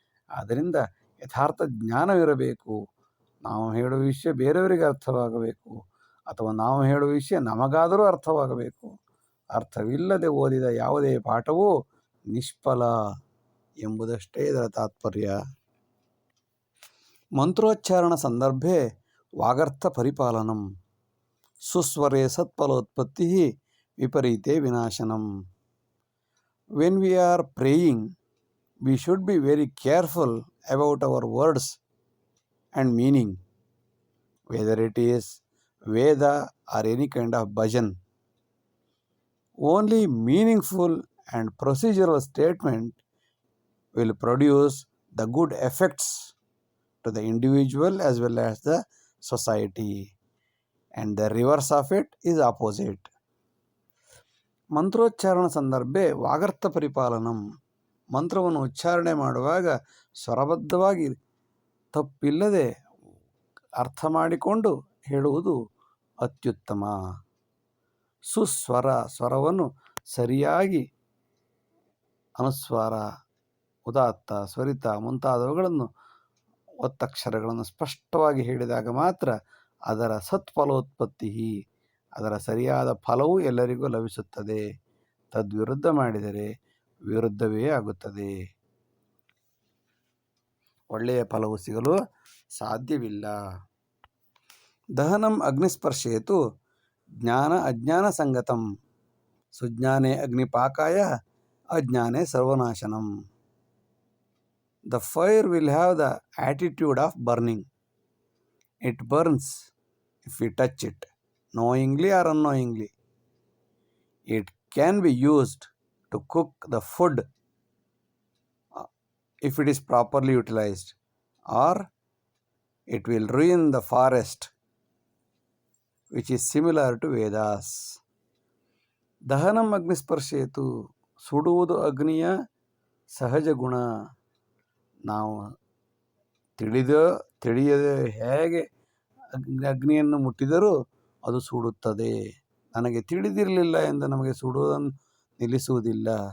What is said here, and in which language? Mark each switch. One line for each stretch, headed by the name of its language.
Kannada: ಆದ್ದರಿಂದ ಯಥಾರ್ಥ ಜ್ಞಾನವಿರಬೇಕು. ನಾವು ಹೇಳುವ ವಿಷಯ ಬೇರೆಯವರಿಗೆ ಅರ್ಥವಾಗಬೇಕು, ಅಥವಾ ನಾವು ಹೇಳುವ ವಿಷಯ ನಮಗಾದರೂ ಅರ್ಥವಾಗಬೇಕು. ಅರ್ಥವಿಲ್ಲದೆ ಓದಿದ ಯಾವುದೇ ಪಾಠವೂ ನಿಷ್ಫಲ. ಎಂಬುದಷ್ಟೇ ಇದರ ತಾತ್ಪರ್ಯ.
Sanskrit: ಮಂತ್ರೋಚ್ಚಾರಣ ಸಂದರ್ಭೆ ವಾಗರ್ಥ ಪರಿಪಾಲನಂ ಸುಸ್ವರೇ ಸತ್ಫಲೋತ್ಪತ್ತಿ ವಿಪರೀತೆ ವಿನಾಶನಂ.
English: When we are praying, we should be very careful about our words and meaning, whether it is Veda or any kind of bhajan. Only meaningful and procedural statement will produce the good effects to the individual as well as the society, and the reverse of it is opposite.
Sanskrit: ಮಂತ್ರೋಚ್ಚಾರಣ ಸಂದರ್ಭೆ ವಾಗರ್ಥ ಪರಿಪಾಲನಂ.
Kannada: ಮಂತ್ರವನ್ನು ಉಚ್ಚಾರಣೆ ಮಾಡುವಾಗ ಸ್ವರಬದ್ಧವಾಗಿ ತಪ್ಪಿಲ್ಲದೆ ಅರ್ಥ ಮಾಡಿಕೊಂಡು ಹೇಳುವುದು ಅತ್ಯುತ್ತಮ. ಸುಸ್ವರ, ಸ್ವರವನ್ನು ಸರಿಯಾಗಿ ಅನುಸ್ವಾರ, ಉದಾತ್ತ, ಸ್ವರಿತ ಮುಂತಾದವುಗಳನ್ನು ಒತ್ತಕ್ಷರಗಳನ್ನು ಸ್ಪಷ್ಟವಾಗಿ ಹೇಳಿದಾಗ ಮಾತ್ರ ಅದರ ಸತ್ಫಲೋತ್ಪತ್ತಿ, ಅದರ ಸರಿಯಾದ ಫಲವು ಎಲ್ಲರಿಗೂ ಲಭಿಸುತ್ತದೆ. ತದ್ವಿರುದ್ಧ ಮಾಡಿದರೆ ವಿರುದ್ಧವೇ ಆಗುತ್ತದೆ, ಒಳ್ಳೆಯ ಫಲವು ಸಿಗಲು ಸಾಧ್ಯವಿಲ್ಲ.
Sanskrit: ದಹನಂ ಅಗ್ನಿಸ್ಪರ್ಶೇತು ಜ್ಞಾನ ಅಜ್ಞಾನ ಸಂಗತಂ ಸುಜ್ಞಾನೇ ಅಗ್ನಿಪಾಕಾಯ ಅಜ್ಞಾನೇ ಸರ್ವನಾಶನಂ.
English: The fire will have the attitude of burning. It burns if we touch it, knowingly or unknowingly. It can be used to cook the food if it is properly utilized, or it will ruin the forest, which is similar to Vedas.
Sanskrit: ದಹನಂ ಅಗ್ನಿಸ್ಪರ್ಶೇತು,
Kannada: ಸುಡುವುದು ಅಗ್ನಿಯ ಸಹಜ ಗುಣ. ನಾವು ತಿಳಿಯದೆ ಹೇಗೆ ಅಗ್ನಿಯನ್ನು ಮುಟ್ಟಿದರೂ ಅದು ಸುಡುತ್ತದೆ. ನನಗೆ ತಿಳಿದಿರಲಿಲ್ಲ ಎಂದು ನಮಗೆ ಸುಡುವುದನ್ನು ನಿಲ್ಲಿಸುವುದಿಲ್ಲ.